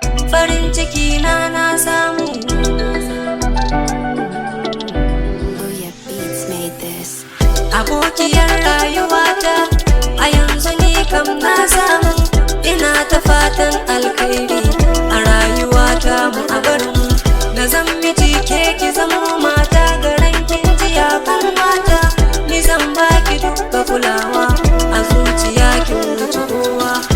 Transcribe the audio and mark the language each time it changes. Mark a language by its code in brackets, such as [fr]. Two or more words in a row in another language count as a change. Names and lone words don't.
[ha] Farin ciki na, na samu. [en] Booyah Beats made this. [ha] Abokiyar rayuwata, a yanzu ni kam na samu. Ina ta fatan alkhairi a rayuwata mu a bar mu. Na zan miji ke ki zamo mata ga rankin jiya kan mata. Ni zan baki dukka kulawa, a zuciya kin wuce kowa.